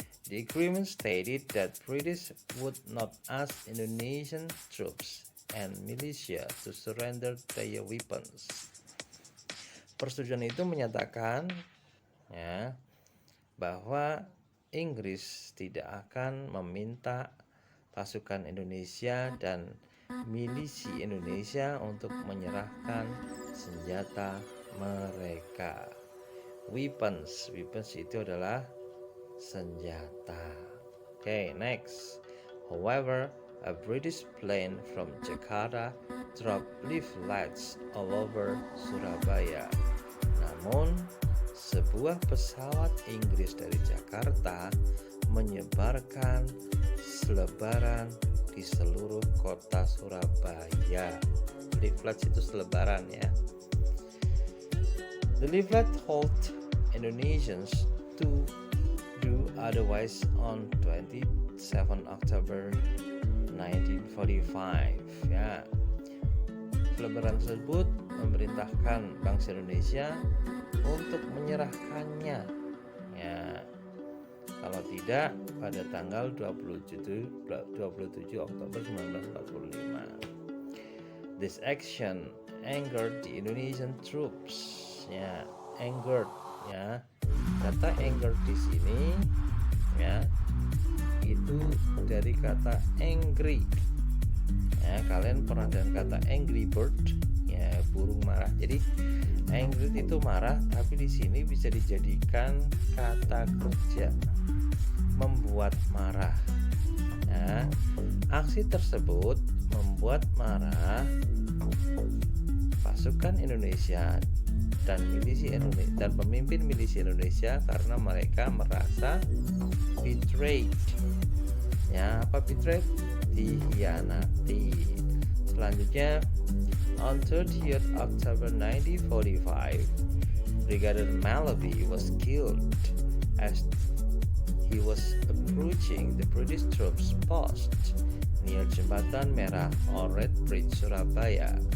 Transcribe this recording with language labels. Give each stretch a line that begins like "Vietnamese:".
English: The agreement stated that British would not ask Indonesian troops and militia to surrender their weapons.
Indonesian: Persetujuan itu menyatakan ya bahwa Inggris tidak akan meminta pasukan Indonesia dan milisi Indonesia untuk menyerahkan senjata mereka. Weapons itu adalah senjata.
English: Okay, next. However, a British plane from Jakarta dropped leaflets all over Surabaya.
Indonesian: Namun, sebuah pesawat Inggris dari Jakarta menyebarkan selebaran di seluruh kota Surabaya. Leaflet itu selebaran ya.
English: The leaflet told Indonesians to do otherwise on 27 October 1945 ya.
Indonesian: Selebaran tersebut memerintahkan bangsa Indonesia untuk menyerahkannya ya, kalau tidak pada tanggal 27 Oktober 1945.
English: This action angered the Indonesian troops ya, angered ya.
Indonesian: Kata anger di sini ya itu dari kata angry ya. Kalian pernah dengar kata angry bird ya, burung marah. Jadi angry itu marah, tapi di sini bisa dijadikan kata kerja, membuat marah ya. Aksi tersebut membuat marah pasukan Indonesia dan milisi Indonesia dan pemimpin milisi Indonesia karena mereka merasa betrayed ya. Apa betrayed? Dikhianati.
English: Selanjutnya, on 30th October 1945, Brigadier Malabi was killed as he was approaching the British troops post near Jembatan Merah or Red Bridge, Surabaya.